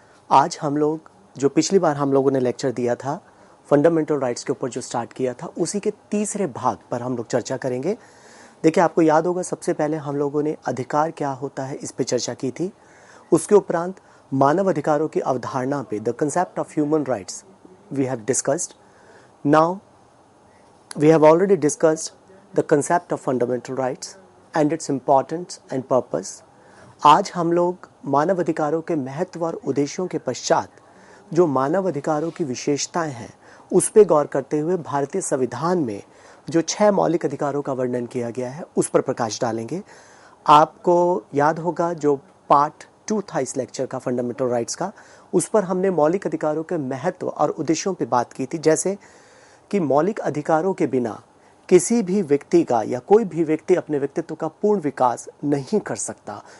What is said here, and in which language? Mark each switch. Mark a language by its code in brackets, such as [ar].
[hi] आज हम लोग जो पिछली बार हम लोगों ने लेक्चर दिया था फंडामेंटल राइट्स के ऊपर जो स्टार्ट किया था, उसी के तीसरे भाग पर हम लोग चर्चा करेंगे। देखिए, आपको याद होगा सबसे पहले हम लोगों ने अधिकार क्या होता है इस पे चर्चा की थी। उसके उपरांत मानव अधिकारों की अवधारणा पे [en] The concept of human rights we have discussed. Now we have already discussed the concept of fundamental rights and its importance and purpose. [hi] आज हम लोग मानव अधिकारों के महत्व और उद्देश्यों के पश्चात जो मानव अधिकारों की विशेषताएं हैं उस पर गौर करते हुए भारतीय संविधान में जो 6 मौलिक अधिकारों का वर्णन किया गया है उस पर प्रकाश डालेंगे। आपको याद होगा जो पार्ट 2 था इस लेक्चर का फंडामेंटल राइट्स का, उस पर हमने मौलिक अधिकारों के महत्व और उद्देश्यों पर बात की थी, जैसे कि मौलिक अधिकारों के बिना किसी भी व्यक्ति का या कोई भी व्यक्ति अपने व्यक्तित्व का पूर्ण विकास नहीं कर सकता।